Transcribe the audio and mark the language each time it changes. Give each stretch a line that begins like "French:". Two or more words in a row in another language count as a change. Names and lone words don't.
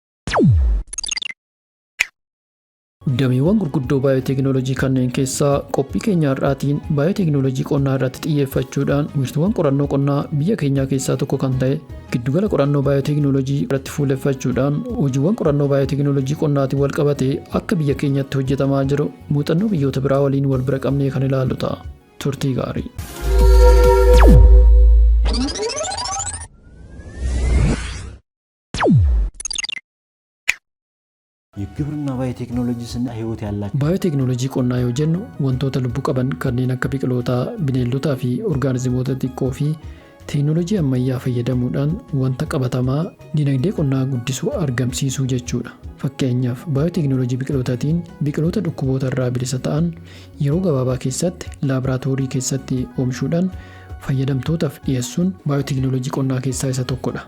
Oromo: Dameewwan gurguddoo baayooteekinooloojii kanneen keessaa qophii keenya har'aatiin baayooteekinooloojii qonnaa irratti xiyyeeffachuudhaan wiirtuuwwan qorannoo qonnaa biyya keenyaa keessaa tokko kan ta'e giddugala qorannoo baayooteekinooloojii irratti fuulleffachuudhaan hojiiwwan qorannoo baayooteekinooloojii qonnaatiin wal qabatee akka biyya keenyatti hojjetamaa jiru muuxannoo biyyoota biraa waliin wal bira qabnee kan ilaallu ta'a. Turtii gaarii.
Amharic: የግብርና ባዮቴክኖሎጂ ስና ህይወት ያላቸው
Oromo: baayooteekinooloojii qonnaa yoo jennu wantoota lubbu qaban kanneen akka biqilootaa, bineeldotaa fi orgaanizimoota xiqqoo fi teeknooloojii ammayyaa fayyadamuudhaan wanta qabatamaa dinagdee qonnaa guddisuu argamsiisuu jechuudha. Fakkeenyaaf baayooteeknooloojii biqilootaatiin biqiloota dhukkuboota irraa bilisa ta'an yeroo gabaabaa keessatti laaboraatoorii keessatti oomishuudhaan fayyadamtootaaf dhiyeessuun baayooteeknooloojii qonnaa keessaa isa tokkodha.